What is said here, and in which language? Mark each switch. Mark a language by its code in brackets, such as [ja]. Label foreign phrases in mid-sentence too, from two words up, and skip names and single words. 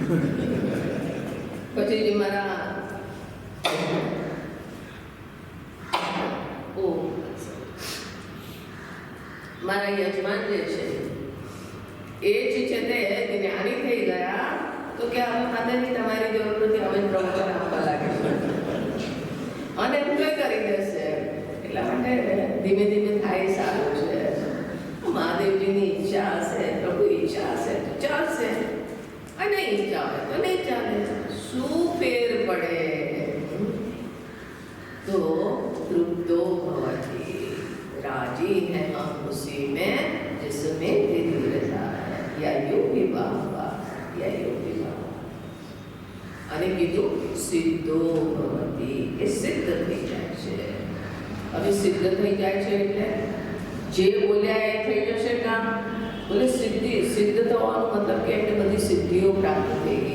[gu] પછી જે મારા મારા યજમાન જે છે એ જ છે તે જ્ઞાની થઈ ગયા તો કે હવે માતાજી તમારી જરૂર નથી, હવે પ્રવચન આપવા લાગીશું અને એમ કંઈ કરી દેશે. એટલા માટે ધીમે ધીમે થાય સારું છે. મહાદેવજીની ઈચ્છા હશે, પ્રભુ ઈચ્છા હશે તો ચાલશે, અને ઈચ્છા હોય તો નહીં ચાલે. શું ફેર પડે? [sa] तो तृप्तो भवति, [hi] राजी है हम उसी में जिसमें तेरी रजा है. या योगी बाबा, या योगी बाबा. [gu] અને કીધું [sa] सिद्धो भवति, [gu] એ સિદ્ધ થઈ જાય છે. હવે સિદ્ધ થઈ જાય છે એટલે જે બોલ્યા એ થઈ જશે કામ. બોલે સિદ્ધિ, સિદ્ધ થવાનો મતલબ કે એમને બધી સિદ્ધિઓ પ્રાપ્ત થઈ ગઈ.